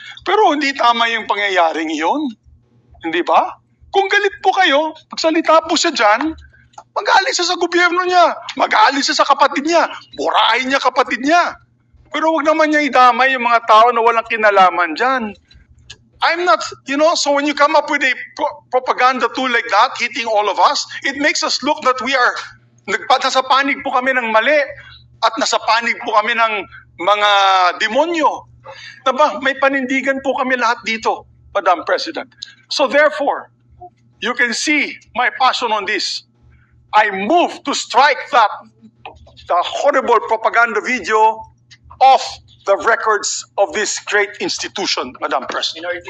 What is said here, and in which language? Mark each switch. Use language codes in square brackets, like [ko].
[tl] Pero hindi tama yung pangyayaring iyon. Hindi ba? Kung galit po kayo, pagsalita po siya dyan, mag-aalis siya sa gobyerno niya. Mag-aalis siya sa kapatid niya. Burahin niya kapatid niya. Pero wag naman niya idamay yung mga tao na walang kinalaman dyan. [en] I'm not, so when you come up with a propaganda tool like that, hitting all of us, it makes us look that we are, [tl] nasa panig po kami ng mali. At nasa panig po kami ng mga demonyo. Diba? May panindigan po kami lahat dito, Madam President. [en] So therefore, you can see my passion on this. I move to strike the horrible propaganda video off the records of this great institution, Madam President.